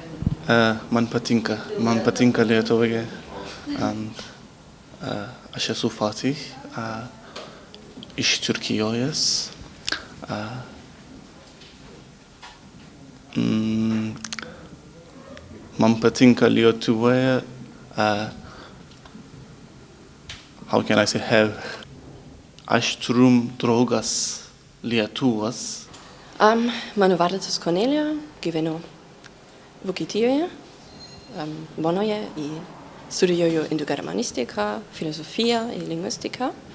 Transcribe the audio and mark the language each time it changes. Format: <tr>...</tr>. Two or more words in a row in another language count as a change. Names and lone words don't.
<lt>Man patinka Lietuvoje. Aš esu Fatih iš Turkijos. Man patinka Lietuvoje.</lt> <en>How can I say have?</en> <lt>Aš turiu draugas Lietuvos. Mano vardas Cornelia, gyvenu Vokietijoje, Bonoje, studijuoju indogermanistiką, filosofiją ir lingvistiką.</lt>